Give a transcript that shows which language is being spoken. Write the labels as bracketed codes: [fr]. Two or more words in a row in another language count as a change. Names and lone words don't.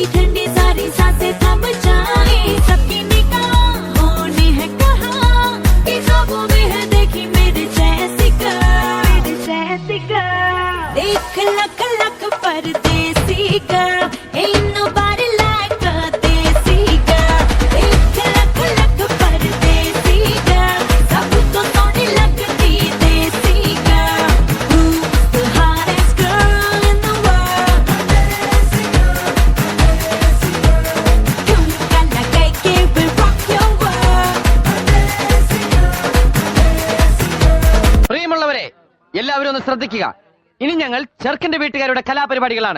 [hi] ठंडी सारी सांसें थम जाए सबकी निगाहों ने है कहा कि ख्वाबों में है देखी मेरे जैसी girl देख लख लख परदेसी [en] girl ain't nobody like a [hi] देसी girl देख लख लख परदेसी girl सबको सोनी लगती देसी girl [en] who's the hottest girl in the world [hi] ठुमका लगा के [en] will rock your world [ml] പ്രിയമുള്ളവരെ എല്ലാവരും ഒന്ന് ശ്രദ്ധിക്കുക. ഇനി ഞങ്ങൾ ചെറുക്കന്റെ വീട്ടുകാരുടെ കലാപരിപാടികളാണ്.